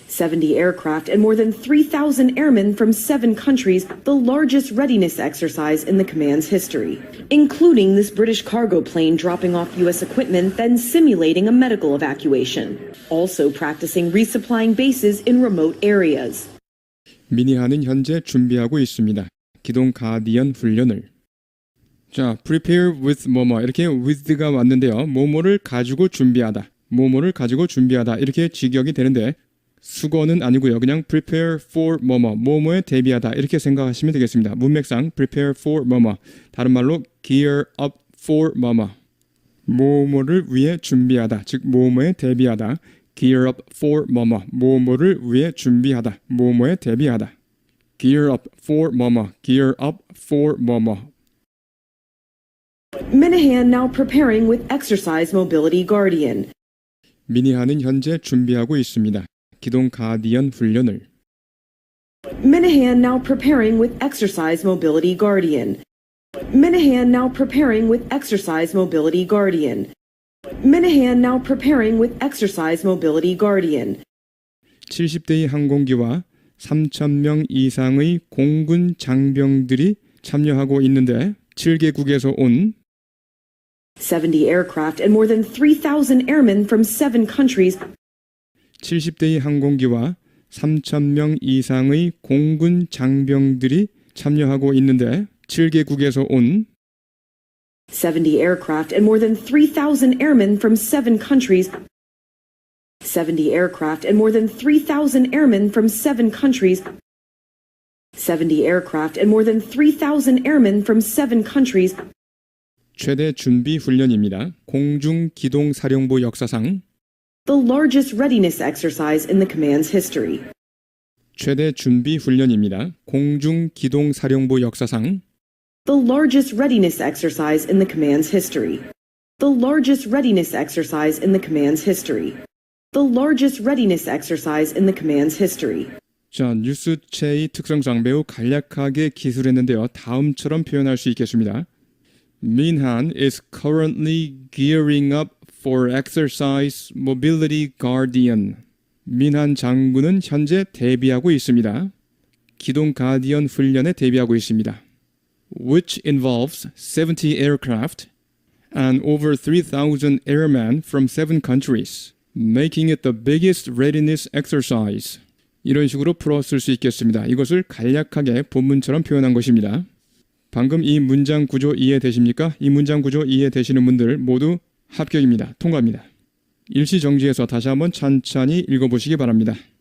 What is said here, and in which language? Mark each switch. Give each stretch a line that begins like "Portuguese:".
English: 70 aircraft and more than 3,000 airmen from 7 countries, the largest readiness exercise in the command's history, including this British cargo plane dropping off U.S. equipment, then simulating a medical evacuation. Also practicing resupplying bases in remote areas.
Korean: 미니하는 현재 준비하고 있습니다. 기동 가디언 훈련을. 자,
English: prepare with
Korean: 뭐뭐 이렇게 with가 왔는데요. 뭐뭐를 가지고 준비하다. 뭐뭐를 가지고 준비하다. 이렇게 직역이 되는데 수거는 아니고요. 그냥
English: prepare for
Korean: 뭐뭐, 뭐뭐에 대비하다. 이렇게 생각하시면 되겠습니다. 문맥상
English: prepare for
Korean: 뭐뭐. 다른 말로
English: gear up for
Korean: 뭐뭐. 뭐뭐를 위해 준비하다. 즉 뭐뭐에 대비하다.
English: gear up for 뭐뭐.
Korean: 뭐뭐를 위해 준비하다. 뭐뭐에 대비하다.
English: gear up for 뭐뭐. gear up for 뭐뭐. Minahan now preparing with Exercise Mobility Guardian.
Korean: 미니하는 현재 준비하고 있습니다. 기동 가디언 훈련을.
English: Minahan now preparing with Exercise Mobility Guardian. Minahan now preparing with Exercise Mobility Guardian. Minahan now preparing with Exercise Mobility Guardian.
Korean: 70대의 항공기와 3,000명 이상의 공군 장병들이 참여하고 있는데 7개국에서 온
English: 70 aircraft and more than 3,000 airmen from 7 countries. 70대의 항공기와 3,000명 이상의 공군 장병들이 참여하고 있는데 7개국에서 온 70 aircraft and more than 3,000 airmen from 7 countries. 70 aircraft and more than 3,000 airmen from 7 countries. 70 aircraft and more than 3,000 airmen from 7 countries.
Korean: 최대 준비 훈련입니다. 공중기동사령부 역사상
English: The largest readiness exercise in the command's history.
Korean: 최대 준비 훈련입니다. 공중기동사령부 역사상
English: The largest readiness exercise in the command's history. The largest readiness exercise in the command's history. The largest readiness exercise in the command's history.
Korean: 자, 뉴스체의 특성상 매우 간략하게 기술했는데요. 다음처럼 표현할 수 있겠습니다.
English: Minhan is currently gearing up for exercise mobility guardian.
Korean: 민한 장군은 현재 대비하고 있습니다. 기동 가디언 훈련에 대비하고 있습니다.
English: Which involves 70 aircraft and over 3,000 airmen from 7 countries, making it the biggest readiness exercise.
Korean: 이런 식으로 풀었을 수 있겠습니다. 이것을 간략하게 본문처럼 표현한 것입니다. 방금 이 문장 구조 이해되십니까? 이 문장 구조 이해되시는 분들 모두 합격입니다. 통과입니다. 일시정지해서 다시 한번 천천히 읽어보시기 바랍니다.